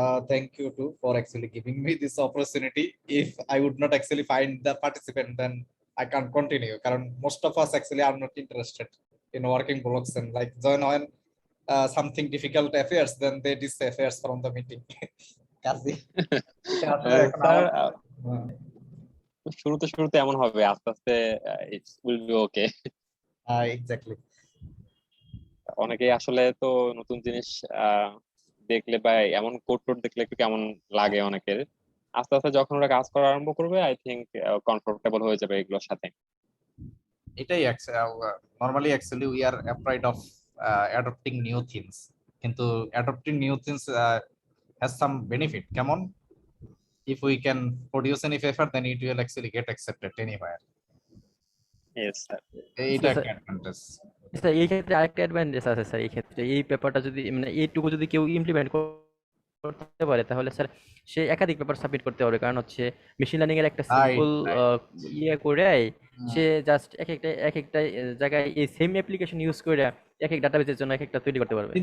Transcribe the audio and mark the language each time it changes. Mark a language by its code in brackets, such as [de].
[en] Thank you too for actually giving me this opportunity. If I would not actually find the participant, then I can't continue. Because most of us actually are not interested in working blocks and like join when something difficult appears, then they disappear from the meeting. [bn] কাজী এটা আসলে এখন sir, আমার শুরুতে এমন হবে, আস্তে আস্তে [en] It will be okay. [bn] Exactly. অনেকেই আসলে তো নতুন জিনিস দেখলে বা এমন কোড টোড দেখলে একটু কেমন লাগে অনেকের। আস্তে আস্তে যখন ওরা কাজ করা আরম্ভ করবে, [en] I think [bn] কমফোর্টেবল হয়ে যাবে এগুলোর সাথে। [en] এটাই normally actually we are afraid of adopting new things, কিন্তু adopting new things has some benefit. [bn] কেমন? [en] if we can produce any paper, then it will actually get accepted anywhere. Yes sir. [bn] এটা sir, একটা advantage. Sir এই ক্ষেত্রে আরেকটা advantage আছে sir. এই ক্ষেত্রে এই পেপারটা যদি মানে এইটুকু যদি কেউ ইমপ্লিমেন্ট করতে পারে, তাহলে স্যার সে একাধিক পেপার সাবমিট করতে পারবে। কারণ হচ্ছে মেশিন লার্নিং এর একটা সিম্পল ইয়ে করে সে জাস্ট এক একটা জায়গায় এই সেম অ্যাপ্লিকেশন ইউজ করে এক এক ডাটাবেসের জন্য এক একটা তৈরি করতে পারবে।